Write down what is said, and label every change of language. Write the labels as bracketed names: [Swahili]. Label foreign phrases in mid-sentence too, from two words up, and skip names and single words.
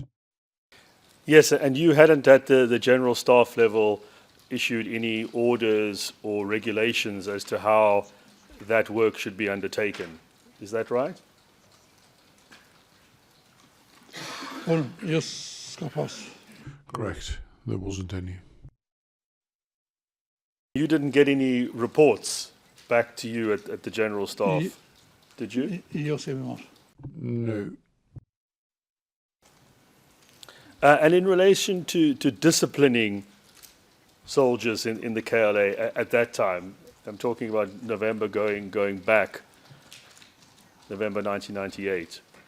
[English] Yes, and you hadn't at the general staff level issued any orders or regulations as to how that work should be undertaken. Is that right? [Albanian] po jo s'ka pas. [English] Correct, there wasn't any. You didn't get any reports back to you at the general staff, did you? [Albanian] Jo s'kemi marrë. [English] No. And in relation to disciplining soldiers in the KLA at that time, I'm talking about November going back, November 1998.